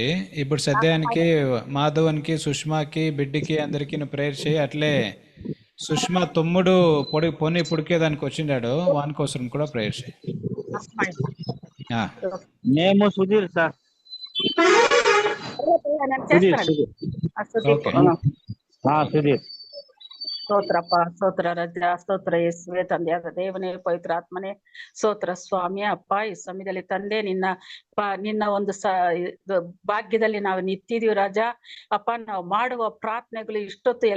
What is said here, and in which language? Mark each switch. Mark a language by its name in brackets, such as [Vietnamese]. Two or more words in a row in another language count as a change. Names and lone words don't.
[Telugu] ఇప్పుడు సద్యానికి మాధవన్కి, సుష్మాకి, బిడ్డకి అందరికి ప్రేయర్ చేయి. అట్లే సుష్మా తమ్ముడు పొని పుడికేదానికి వచ్చిండాడు, వాని కోసం కూడా ప్రేయర్ చేయి. మేము సుధీర్ సార్. సుధీర్. [Kannada] ಸ್ತೋತ್ರಪ್ಪ, ಸ್ತೋತ್ರ ರಜ, ಸ್ತೋತ್ರ ಯೇಸುವೆ, ತಂದೆಯಾದ ದೇವನೇ, ಪವಿತ್ರ ಆತ್ಮನೇ, ಸ್ತೋತ್ರ ಸ್ವಾಮಿ. ಅಪ್ಪ, ಈ ಸಮಯದಲ್ಲಿ ತಂದೆ ನಿನ್ನ ಒಂದು ಭಾಗ್ಯದಲ್ಲಿ ನಾವು ನಿಂತಿದೀವಿ ರಾಜ. ಅಪ್ಪ, ನಾವು ಮಾಡುವ ಪ್ರಾರ್ಥನೆಗಳು ಇಷ್ಟೊತ್ತು